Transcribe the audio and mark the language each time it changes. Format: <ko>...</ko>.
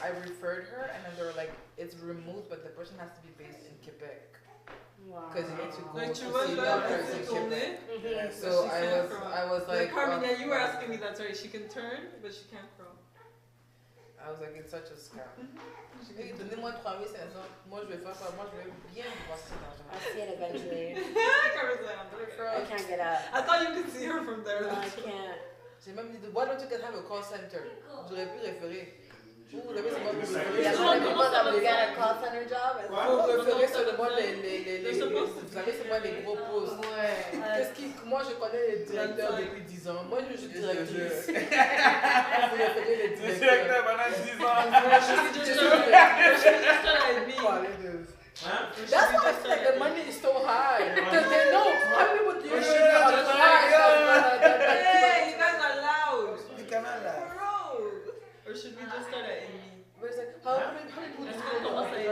<en>I referred her, and then they were like, it's removed, but the person has to be based in Quebec. Because you need to go to see doctors in Quebec. So I was like, Carmina, you were asking me that, sorry, she can turn, but she can't crawl. I was like, it's such a scam.</en> <fr>Donnez-moi 3500, moi je vais faire ça, moi je vais bien passer l'argent.</fr> <en>I see it eventually. I can't get out. I thought you could see her from there. No, I can't.</en> <fr>J'ai même dit,</fr> <en>why don't you guys have a call center?</en> <fr>J'aurais pu référer. Vous avez seulement</fr> <en>You got a call center job?</en> <fr>Vous référez seulement vous avez seulement les gros postes. Moi je connais les directeurs depuis 10 ans. Moi je suis directrice. Vous référez les directeurs.</fr> <en>That's why I feel like the money is so high. Because they know how many people do you should Hey, you guys are loud. You cannot laugh. Or should we just start at Amy? Where it's like, how many people do you know?</en>